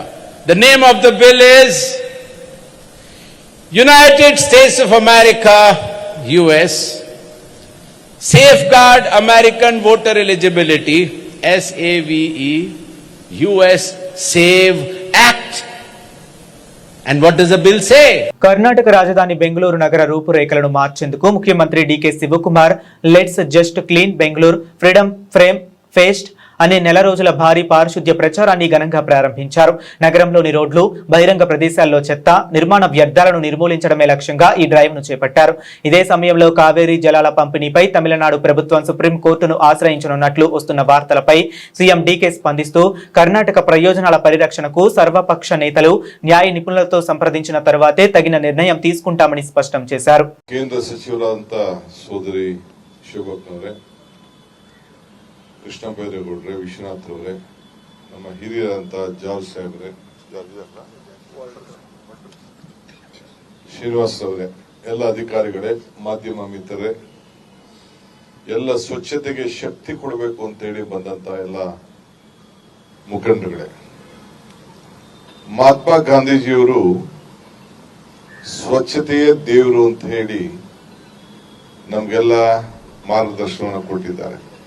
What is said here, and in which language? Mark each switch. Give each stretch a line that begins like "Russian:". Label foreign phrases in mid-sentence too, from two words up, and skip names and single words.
English: The name of the bill is United States of America, US, Safeguard American Voter Eligibility, SAVE, US SAVE Act. And what does the bill say?
Telugu: కర్ణాటక రాజధాని బెంగళూరు నగర రూపురేఖలను మార్చేందుకు ముఖ్యమంత్రి డీకే శివకుమార్ లెట్స్ జస్ట్ క్లీన్ బెంగళూరు ఫ్రీడమ్ ఫ్రేమ్ ఫెస్ట్ అనే నెల రోజుల భారీ పారిశుద్ధ్య ప్రచారాన్ని ఘనంగా ప్రారంభించారు. నగరంలోని రోడ్లు, బహిరంగ ప్రదేశాల్లో చెత్త, నిర్మాణ వ్యర్థాలను నిర్మూలించడమే లక్ష్యంగా ఈ డ్రైవ్ ను చేపట్టారు. ఇదే సమయంలో కావేరీ జలాల పంపిణీపై తమిళనాడు ప్రభుత్వం సుప్రీంకోర్టును ఆశ్రయించనున్నట్లు వస్తున్న వార్తలపై సీఎం డీకే స్పందిస్తూ కర్ణాటక ప్రయోజనాల పరిరక్షణకు సర్వపక్ష నేతలు, న్యాయ నిపుణులతో సంప్రదించిన తర్వాతే తగిన నిర్ణయం తీసుకుంటామని స్పష్టం చేశారు.
Kannada: ಕೇಂದ್ರ ಸಚಿವರಾದಂತ ಸೋದರಿ ಶಿವಭಕ್ತನವರೇ, ಕೃಷ್ಣ ಬೈರೇಗೌಡರೇ, ವಿಶ್ವನಾಥ್ ಅವರೇ, ನಮ್ಮ ಹಿರಿಯರಾದಂತ ಜಾರ್ಜ್ ಸಾಹೇಬ್ರೆ, ಶ್ರೀನಿವಾಸ್ ಅವರೇ, ಎಲ್ಲ ಅಧಿಕಾರಿಗಳೇ, ಮಾಧ್ಯಮ ಮಿತ್ರರೇ, ಎಲ್ಲ ಸ್ವಚ್ಛತೆಗೆ ಶಕ್ತಿ ಕೊಡಬೇಕು ಅಂತ ಹೇಳಿ ಬಂದಂತ ಎಲ್ಲ ಮುಖಂಡರುಗಳೇ, ಮಹಾತ್ಮ ಗಾಂಧೀಜಿಯವರು ಸ್ವಚ್ಛತೆಯೇ ದೇವರು ಅಂತ ಹೇಳಿ ನಮ್ಗೆಲ್ಲ ಮಾರ್ಗದರ್ಶನವನ್ನು ಕೊಟ್ಟಿದ್ದಾರೆ.